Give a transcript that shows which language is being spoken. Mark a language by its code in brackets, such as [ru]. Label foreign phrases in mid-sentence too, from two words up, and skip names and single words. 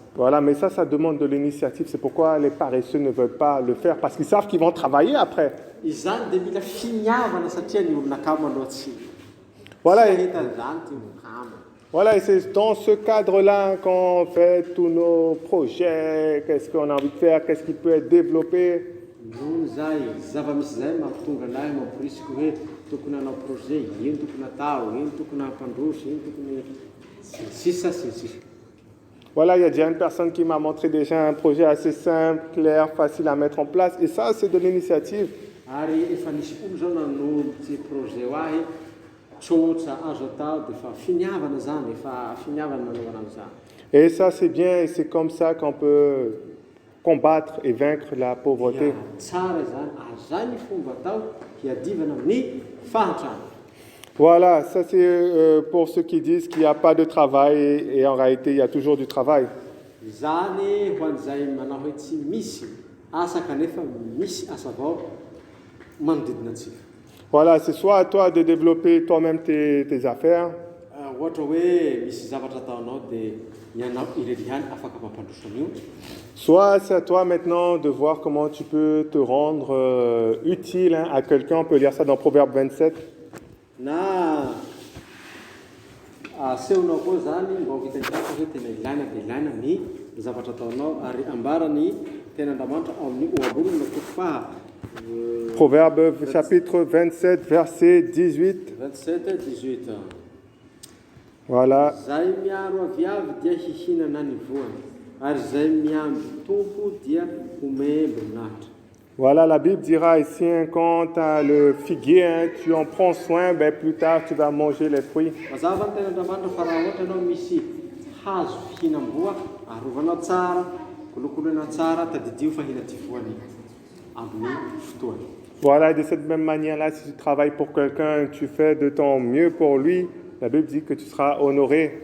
[fr] Voilà, mais ça demande de l'initiative. C'est pourquoi les paresseux ne veulent pas le faire, parce qu'ils savent qu'ils vont travailler après. [mg] Izany dia mila finiavana satria ny olona kamo aloha tsy Voilà, hita zany ty olona kamo. [fr] voilà, et c'est dans ce cadre-là qu'on fait tous nos projets, qu'est-ce qu'on a envie de faire, qu'est-ce qui peut être développé. [mg] Nohony zay zava-misy zay mampitonga anahy mampirisiko hoe tokony hanao projet, ino tokony atao, ino tokony hampandroso, ino tokony sisa. [fr] Voilà, il y a déjà une personne qui m'a montré déjà un projet assez simple, clair, facile à mettre en place. Et ça, c'est de l'initiative. [mg] Ary efa nisy olo zao nanolotra projet ho ahy tsotra azo atao dia efa finiavana zany, efa finiavana nanaovana an'izany. [fr] Et ça, c'est bien, et c'est comme ça qu'on peut combattre et vaincre la pauvreté. [mg] Tsara zany, ary zay ny fomba atao hiadivana amin'ny fahantrana. [fr] Voilà, ça c'est pour ceux qui disent qu'il n'y a pas de travail et en réalité il y a toujours du travail. [mg] Zany ho an'izay manao hoe tsy misy asa kanefa misy asa avao manodidina antsika. [fr] Voilà, c'est soit à toi de développer toi-même tes affaires, [mg] Ohatra hoe misy zavatra ataonao dia ianao irery ihany afaka mampandroso an'io. [fr] soit c'est à toi maintenant de voir comment tu peux te rendre utile à quelqu'un. On peut lire ça dans Proverbe 27. [mg] Na asehonao koa zany mba ho hitantsika hoe tena ilaina dia ilaina ny zavatra ataonao ary ambarany ten'Andriamanitra amin'ny ohabolana toko faha [fr] Proverbe chapitre 27, verset 18. 27-18. Voilà. [mg] Zay miaro aviavy dia hihinana ny voany, ary zay miamby tompo dia homembo natra. [fr] Voilà, la Bible dira ici, quand tu as le figuier, tu en prends soin, plus tard tu vas manger les fruits. [mg] Mazava ny ten'Andriamanitra fa raha ohatra ianao misy hazo fihinam-boa, arovanao tsara, kolokoloina tsara, tadidio fa hina ty voany amin'ny fotoany. [fr] Voilà, de cette même manière-là, si tu travailles pour quelqu'un, tu fais de ton mieux pour lui, la Bible dit que tu seras honoré.